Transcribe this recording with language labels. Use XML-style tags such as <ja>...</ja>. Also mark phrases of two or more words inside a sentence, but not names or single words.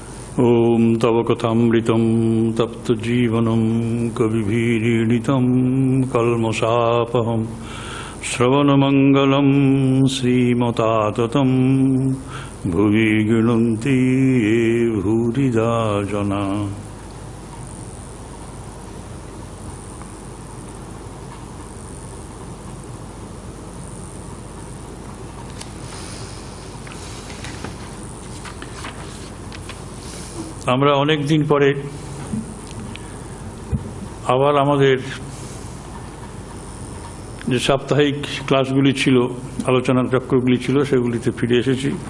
<sa>ओम तव कथामृतं तप्तजीवनं कविभिरीडितं कल्मषापहं श्रवणमंगलं श्रीमताततं भुवि गृह्णन्ति ये भूरिदा जना।</sa> <bn>আমরা অনেক দিন পরে আবার আমাদের যে সাপ্তাহিক ক্লাসগুলি ছিল, আলোচনার চক্রগুলি ছিল, সেগুলিতে ফিরে এসেছি।</bn>